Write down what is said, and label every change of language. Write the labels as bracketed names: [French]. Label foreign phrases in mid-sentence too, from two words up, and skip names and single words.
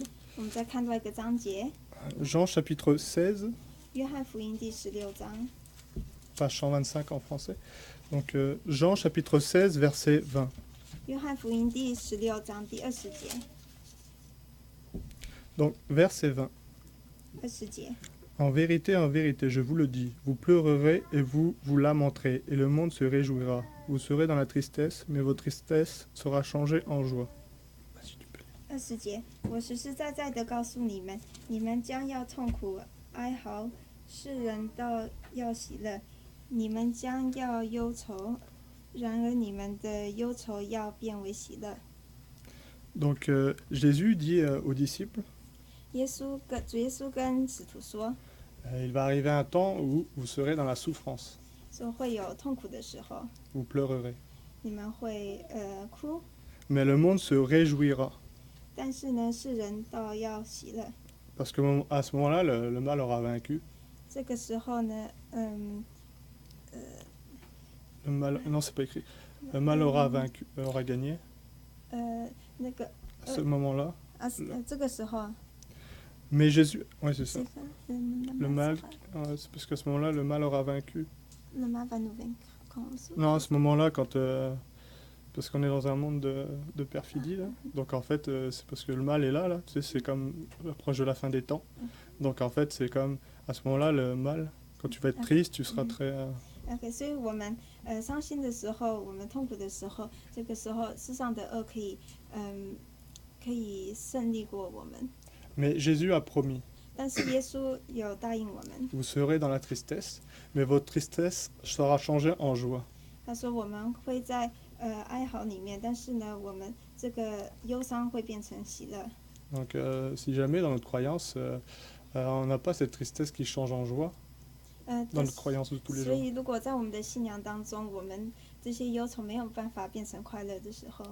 [Chinese] 我们再看到一个章节， [French] Jean chapitre 16, [Chinese] 约翰福音第16章， [French] page 125 en français. Donc Jean chapitre 16, verset 20. [Chinese] 约翰福音第16章第20节， [French] Donc verset 20. [Chinese] 20节。 [French] En vérité, je vous le dis, vous pleurerez et vous vous lamenterez, et le monde se réjouira. Vous serez dans la tristesse, mais votre tristesse sera changée en joie. [Chinese] 20 节，我实实在在的告诉你们，你们将要痛苦哀嚎，世人倒要喜乐；你们将要忧愁，然而你们的忧愁要变为喜乐。 [French] Donc Jésus dit aux disciples, [Chinese] 主耶稣跟使徒说， [French] il va arriver un temps où vous serez dans la souffrance, [Chinese] 说会有痛苦的时候， [French] vous pleurerez. [Chinese] 你们会哭， [French] Mais le monde se réjouira, [Chinese] 但是呢，世人倒要喜乐。 [French] parce qu'à ce moment-là, le mal aura vaincu. [Chinese] 这个时候呢， [French] Le mal, non, c'est pas écrit. Le mal aura vaincu, aura gagné. [Chinese] 那个 [French] À ce moment-là. [Chinese] 这个时候， [French] Mais Jésus, oui c'est ça. [Chinese] 这个 [French] Le mal, c'est parce qu'à ce moment-là, le mal aura vaincu. le mal va nous vaincre, comme on dit. Non, à ce moment-là, parce qu'on est dans un monde de perfidie, là. Donc en fait, c'est parce que le mal est là. Tu sais, c'est comme proche de la fin des temps. Donc en fait, c'est comme à ce moment-là, le mal, quand tu vas être triste, tu seras très... [Chinese] OK， 所以我们伤心的时候，我们痛苦的时候，这个时候世上的恶可以胜利过我们。 [French] Mais Jésus a promis, [Chinese] 但是耶稣有答应我们， [French] vous serez dans la tristesse, mais votre tristesse sera changée en joie. [Chinese] 他说我们会在哀嚎里面，但是呢，我们这个忧伤会变成喜乐。 [French] Donc si jamais dans notre croyance, on n'a pas cette tristesse qui change en joie, dans notre croyance de tous les [Chinese] 所 [French] jours. [Chinese] 以如果在我们的信仰当中，我们这些忧愁没有办法变成快乐的时候，